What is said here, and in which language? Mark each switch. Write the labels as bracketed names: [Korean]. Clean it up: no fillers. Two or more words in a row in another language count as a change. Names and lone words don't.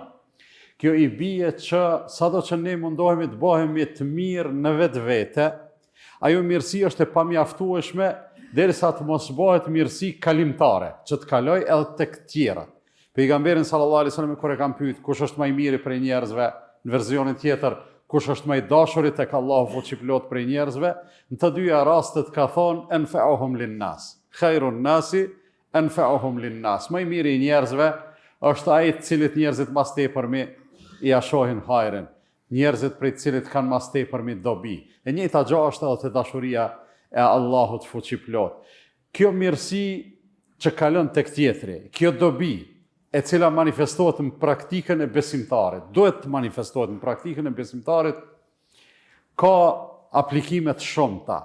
[Albanian] Kjo i bie që sado që ne mundohemi të bëhemi të mirë në vetvete, ajo mirësi është e pamjaftueshme derisa të mos bëhet mirësi kalimtare, që të kaloj edhe tek tjerët. Pejgamberin [Arabic] صلى الله عليه وسلم [Albanian] kur e kanë pyet kush është më i miri prej njerëzve, në versionin tjetër kush është më i dashuri tek Allahu fuqiplot prej njerëzve, në të dyja rastet ka thonë [Arabic] أنفعهم للناس. خير الناس أنفعهم للناس. [Albanian] Më i miri i njerëzve është ai të cilit njerëzit mas tepërmi i shohin hajrin, njerëzit prej të cilit kanë mas tepërmi dobi. E njëjta gjë është edhe te dashuria e Allahut fuqiplot. Kjo mirësi që kalon tek tjetri, kjo dobi e cila manifestohet në praktikën e besimtarit, duhet të manifestohet në praktikën e besimtarit, ka aplikimet shumëta.